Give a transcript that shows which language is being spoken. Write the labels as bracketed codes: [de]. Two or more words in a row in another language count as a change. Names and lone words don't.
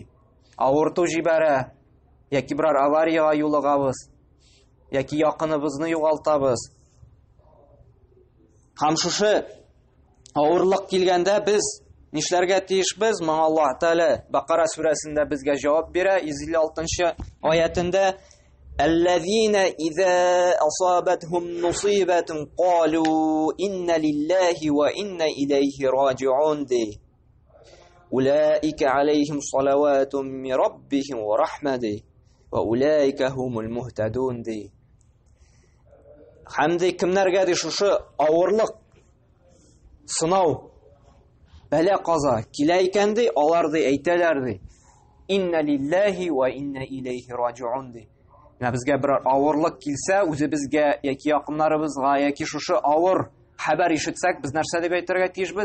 [tt] Авырту җибәрә, яки берәр аварияга юлыгабыз, яки якыныбызны югалтабыз. Һәм шушы авырлык килгәндә без нишләргә тиешбез? Моңа Аллаһ Тәгалә Бакара сүрәсендә безгә җавап бирә, 156-нчы аятында: [ar] الذين إذا أصابتهم مصيبة قالوا إن لله وإنا إليه راجعون دي أولئك عليهم صلوات من ربهم ورحمة دي وأولئك هم المهتدون دي. [tt] Хәмди кемнәргә ди шушы авырлык, сынау, бәла каза килә икән ди, алар ди әйтәләр ди: [ar] إنا لله وإنا إليه راجعون [tt] ди. Безгә берәр авырлык килсә, үзебезгә яки якыннарыбызга яки шушы авыр хәбәр ишетсәк, без нәрсә дип әйтергә тиешбез?